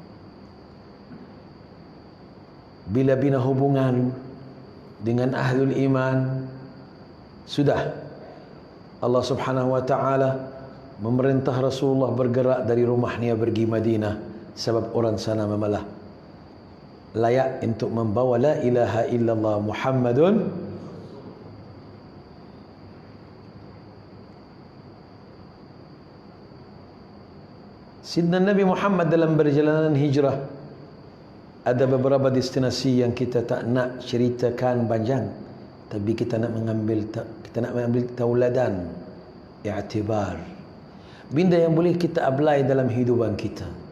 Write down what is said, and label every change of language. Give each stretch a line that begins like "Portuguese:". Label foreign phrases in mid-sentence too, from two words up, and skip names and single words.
Malay: Bila bina hubungan dengan
Arabic: أهل الإيمان,
Malay: sudah Allah
Arabic: سبحانه وتعالى
Malay: memerintah Rasulullah bergerak dari rumahnya pergi Madinah, sebab orang sana memalah layak untuk membawa
Arabic: لا إله إلا الله محمد.
Malay: Sidna Nabi Muhammad dalam perjalanan hijrah ada beberapa destinasi yang kita tak nak ceritakan panjang, tapi kita nak mengambil tauladan, i'tibar, benda yang boleh kita apply dalam hidupan kita.